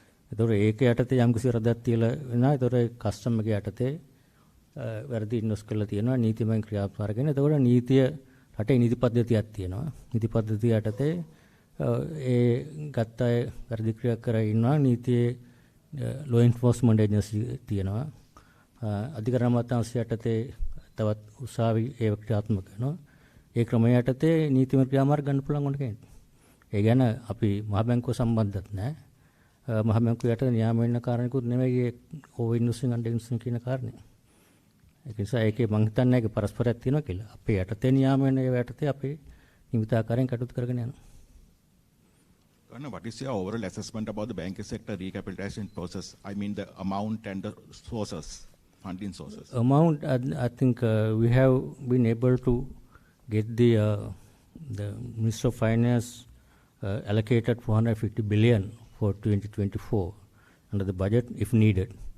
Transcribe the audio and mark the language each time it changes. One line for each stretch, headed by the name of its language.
Sinhala: ඒතකොට ඒක යටතේ යම් කිසි රදක් තියලා වෙනවා. ඒතකොට ඒ කස්ටම් එක යටතේ වැරදි ඉන්වෙස්ට් කරලා තියෙනවා නීතිමය ක්‍රියාත්මක අරගෙන. ඒතකොට නීතිය රටේ නීති පද්ධතියක් තියෙනවා. නීති පද්ධතිය යටතේ ඒ ගත්ත අය වැරදි ක්‍රියා කරලා ඉන්නවා. නීතියේ
English: law enforcement agency
Sinhala: තියෙනවා. අධිකරණ අමාත්‍යාංශය යටතේ තවත් උසාවි ඒ ක්‍රියාත්මක කරනවා. ඒ ක්‍රමය යටතේ නීතිමය ක්‍රියාමාර්ග ගන්න පුළුවන් වුණ කෙනෙක්. ඒ ගැන අපි මහ බැංකුව සම්බන්ධත් නැහැ. මහ බැංකුව යටතේ නියාම වෙන්න කාරණේකුත් නෙමෙයි ඒ ඕවර් ඉන්වෙස්ටිං අන්ඩර් ඉන්වෙස්ටිං කියන කාරණේ. ඒක නිසා ඒකේ මම හිතන්නේ ඒක පරස්පරයක් තියෙනවා කියලා. අපේ යටතේ නියාම වෙන ඒ යටතේ අපි නිමිත ආකාරයෙන් කටයුතු කරගෙන යනවා.
English: What is your overall assessment about the banking sector recapitalization process? I mean the amount and the sources, funding sources. Amount, I think we have been able to get the Minister of Finance allocated 450 billion for 2024 under the budget if needed.